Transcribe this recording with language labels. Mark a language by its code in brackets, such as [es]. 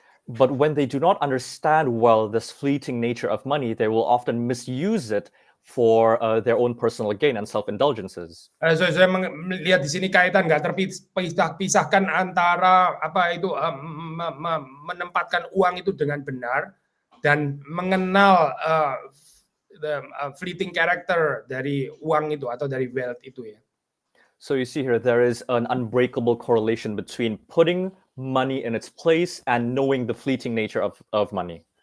[en] But when they do not understand well this fleeting nature of money, they will often misuse it for their own personal gain and self-indulgences. [id] Saya melihat di sini kaitan nggak terpisahkan antara apa itu menempatkan uang itu dengan benar dan mengenal [en] the fleeting character [id] dari uang itu atau dari wealth itu ya. [en] So you see here, there is an unbreakable correlation between putting money in its place and knowing the fleeting nature of money.